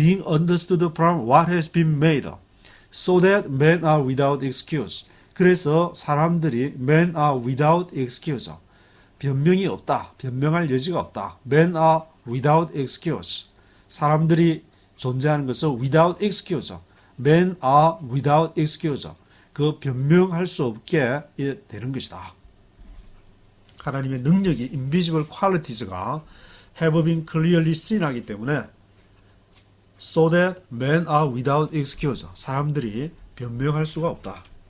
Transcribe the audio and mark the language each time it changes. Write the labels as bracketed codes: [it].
[en] being understood from what has been made, so that men are without excuse. [ko] 그래서 사람들이 men are without excuse, 변명이 없다, 변명할 여지가 없다. [en] men are without excuse, 사람들이 존재하는 것은 without excuse, men are without excuse, 그 변명할 수 없게 되는 것이다. 하나님의 능력이 invisible qualities가 have been clearly seen 하기 때문에 so that men are without excuse, 사람들이 변명할 수가 없다.